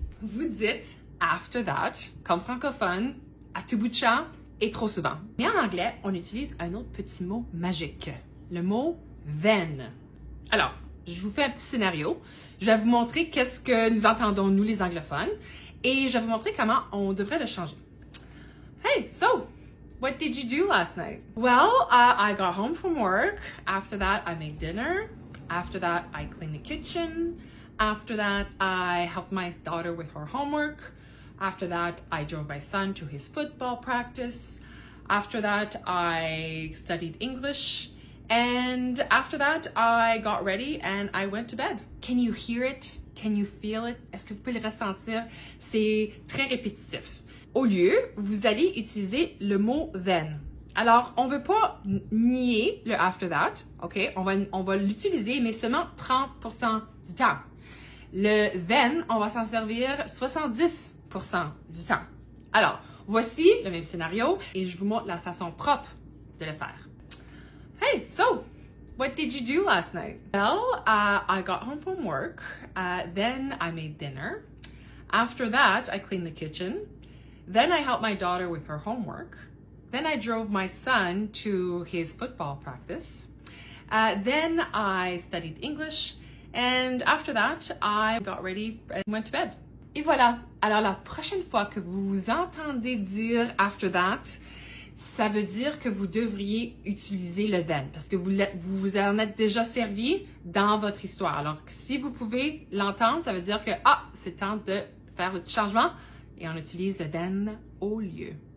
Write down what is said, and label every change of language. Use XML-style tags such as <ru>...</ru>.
<fr>vous dites</fr> <en>after that,</en> <fr>comme francophone, à tout bout de champ et trop souvent. Mais en anglais, on utilise un autre petit mot magique, le mot then. Alors, je vous fais un petit scénario. Je vais vous montrer qu'est-ce que nous entendons, nous les anglophones, et je vais vous montrer comment on devrait le changer.</fr> <en>Hey, so, what did you do last night? Well, I got home from work. After that, I made dinner. After that, I cleaned the kitchen. After that, I helped my daughter with her homework. After that, I drove my son to his football practice. After that, I studied English. And after that, I got ready and I went to bed. Can you hear it? Can you feel it?</en> <fr>Est-ce que vous pouvez le ressentir? C'est très répétitif. Au lieu, vous allez utiliser le mot then. Alors, on ne veut pas nier le</fr> <en>after that,</en> <fr>OK? On va l'utiliser, mais seulement 30% du temps. Le then, on va s'en servir 70% du temps. Alors, voici le même scénario et je vous montre la façon propre de le faire.</fr> <en>Hey, so, what did you do last night? Well, I got home from work. Then I made dinner. After that, I cleaned the kitchen. Then I helped my daughter with her homework. Then I drove my son to his football practice. Then I studied English. And after that, I got ready and went to bed.</en> <fr>Et voilà. Alors, la prochaine fois que vous entendez dire</fr> <en>after that,</en> <fr>ça veut dire que vous devriez utiliser le then parce que vous en êtes déjà servi dans votre histoire. Alors, si vous pouvez l'entendre, ça veut dire que, c'est temps de faire le petit changement et on utilise le then au lieu.</fr>